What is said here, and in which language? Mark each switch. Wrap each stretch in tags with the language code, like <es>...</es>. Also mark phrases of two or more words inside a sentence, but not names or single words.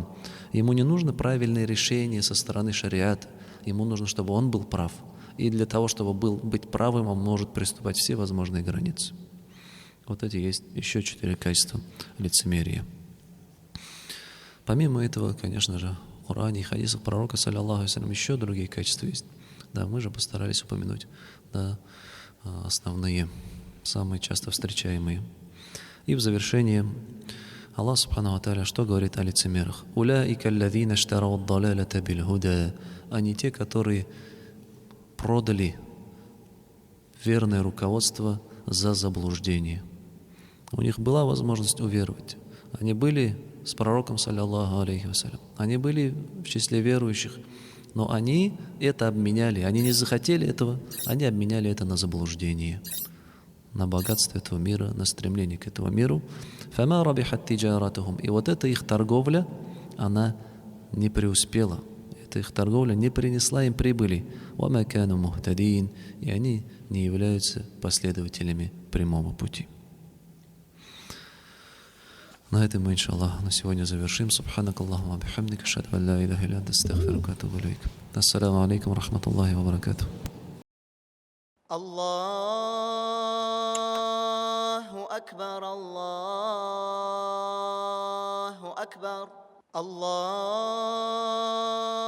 <ru>Ему не нужно правильное решение со стороны шариата, ему нужно, чтобы он был прав. И для того, чтобы быть правым, он может приступать все возможные границы. Вот эти есть еще 4 качества лицемерия. Помимо этого, конечно же, в Коране и хадисах пророка,</ru> <ar>صلى الله عليه وسلم,</ar> <ru>еще другие качества есть. Да, мы же постарались упомянуть, да, основные, самые часто встречаемые. И в завершение</ru> <ar>الله سبحانه وتعالى</ar> <ru>что говорит о лицемерах?</ru> <ar>«أولئك الذين اشتروا الضلالة بالهدى».</ar> <ru>Они те, которые продали верное руководство за заблуждение. У них была возможность уверовать. Они были с пророком,</ru> <ar>صلى الله عليه وسلم.</ar> <ru>Они были в числе верующих. Но они это обменяли. Они не захотели этого, они обменяли это на заблуждение, на богатство этого мира, на стремление к этому миру.</ru> <ar>فَمَا رَبِحَتْ تِجَارَتُهُمْ.</ar> <ru>И вот эта их торговля, она не преуспела. Эта их торговля не принесла им прибыли.</ru> <ar>وَمَا كَانُوا مُهْتَدِينَ.</ar> <ru>И они не являются последователями прямого пути. На этом мы, иншаллах, на сегодня завершим.</ru> <ar>سبحانك اللهم وبحمدك أشهد أن لا إله إلا أنت أستغفرك وأتوب إليك. السلام عليكم ورحمة الله وبركاته. الله أكبر الله أكبر الله</ar>